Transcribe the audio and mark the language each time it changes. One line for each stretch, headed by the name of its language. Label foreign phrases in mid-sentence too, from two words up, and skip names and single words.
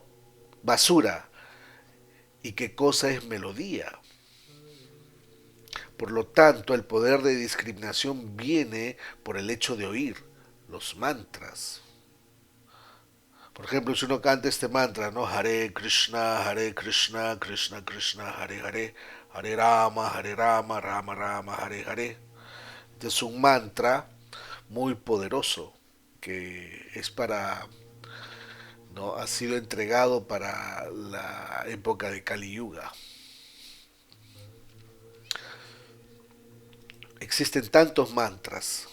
Spanish: Basura. ¿Y qué cosa es melodía? Por lo tanto, el poder de discriminación viene por el hecho de oír los mantras. Por ejemplo, si uno canta este mantra, ¿no?
Sanskrit: Hare Krishna, Krishna Krishna, Hare Hare, Hare Rama, Rama Rama, Hare Hare.
Spanish: Este es un mantra muy poderoso que es para, ¿no? Ha sido entregado para la época de Kali Yuga. Existen tantos mantras.